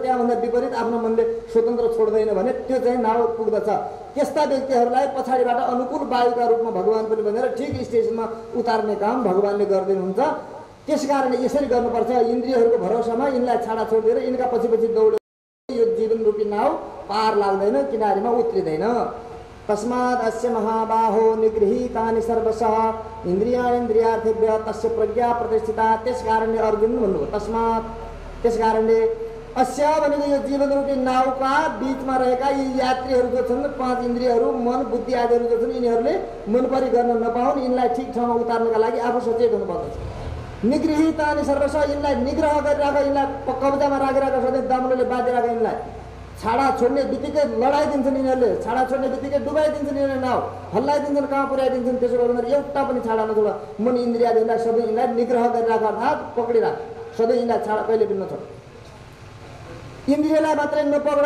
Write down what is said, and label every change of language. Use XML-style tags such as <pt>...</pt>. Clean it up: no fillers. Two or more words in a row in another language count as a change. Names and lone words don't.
<ne>त्यहाँभन्दा विपरीत आफ्नो मनले स्वतन्त्र छोड्दैन भने त्यो चाहिँ नाउ पुग्दछ। त्यस्ता व्यक्तिहरूलाई पछाडिबाट अनुकूल वायुका रूपमा भगवान पनि भनेर ठिक स्टेसनमा उतार्ने काम भगवानले गरिदिनुहुन्छ। त्यसकारण यसरी गर्नुपर्छ। इन्द्रियहरूको भरोसामा यिनलाई छाडा छोडिदिएर यिनका पछि पछि दौड यो जीवन रूपी नाउ पार लाग्दैन, किनारीमा उत्रिँदैन।</ne> <sa>तस्मात् अस्य महाबाहो निगृहीतानि सर्वशः इन्द्रियाणीन्द्रियार्थेभ्यः तस्य प्रज्ञा प्रतिष्ठिता।</sa> <ne>त्यसकारणले अर्जुन भन्नुभयो तस्मात्, त्यसकारणले अस्य भनेको यो जीवन रूपी नाउका बीचमा रहेका यी यात्रीहरू जो छन्, 5 इन्द्रियहरू, मन, बुद्धि आदिहरू जो छन्, यिनीहरूले मनपरी गर्न नपाउन्। यिनलाई ठिक ठाउँमा उतार्नका लागि आफू सचेत हुनुपर्दछ।</ne> <sa>निगृहीतानि सर्वशः</sa> <ne>यिनलाई निग्रह गरिराख, यिनलाई कब्जामा राखिराख, सधैँ दामले बाँधिराख। यिनलाई छाडा छोड्ने बित्तिकै लडाइदिन्छन् यिनीहरूले, छाडा छोड्ने बित्तिकै डुबाइदिन्छन् यिनीहरूले, नाउ हल्लाइदिन्छन्, कहाँ पुर्याइदिन्छन्। त्यसो गर्दा एउटा पनि छाडा नछोड। मन इन्द्रियहरूलाई सधैँ यिनलाई निग्रह गरिराख, अर्थात् पक्रिराख। सधैँ यिनलाई छाडा कहिले पनि नछोड। इन्द्रियलाई मात्रै नपक्र।</ne>